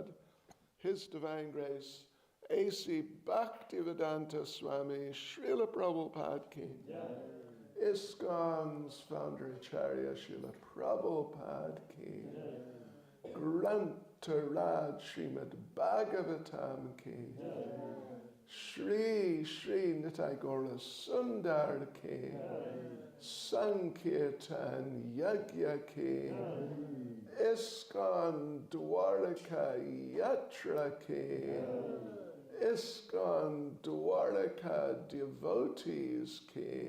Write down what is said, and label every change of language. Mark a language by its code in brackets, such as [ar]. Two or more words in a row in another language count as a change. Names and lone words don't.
[en] His Divine Grace A.C. Bhaktivedanta Swami Srila Prabhupada Ki. ISKCON's founder Acharya Srila Prabhupada Ki. Grantaraj Srimad Bhagavatam Ki. Shri Shri Nitai Gaura Sundar Ki. Sankirtan Yagya Ki. ISKCON Dvaraka Yatra Ki. ISKCON Dvaraka Devotees Ki.